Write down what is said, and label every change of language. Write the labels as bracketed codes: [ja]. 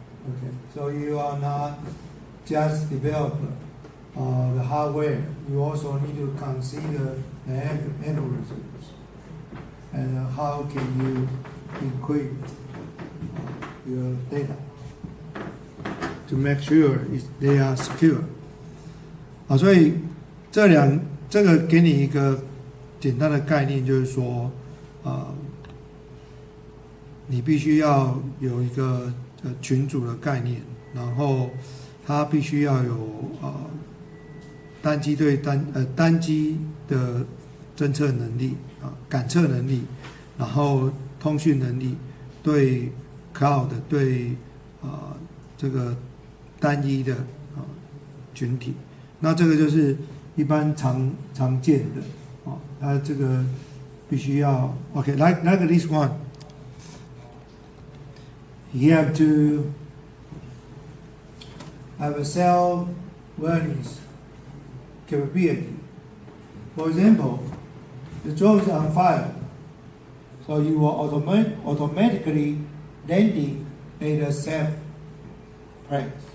[en] Okay, so you are not just develop the hardware. You also need to consider the algorithms and how can you encrypt your data to make sure they are secure. [zh] 所以这个给你一个简单的概念，就是说，你必须要有一个群组的概念，然后它必须要有单机对单机的侦测能力感测能力，然后通讯能力，对 cloud 对这个单一的群体，那这个就是一般常见的它这个必须要 [en] like this one, you have to have a self-awareness capability. For example, the drone is on fire, so you will automatically landing in a safe place.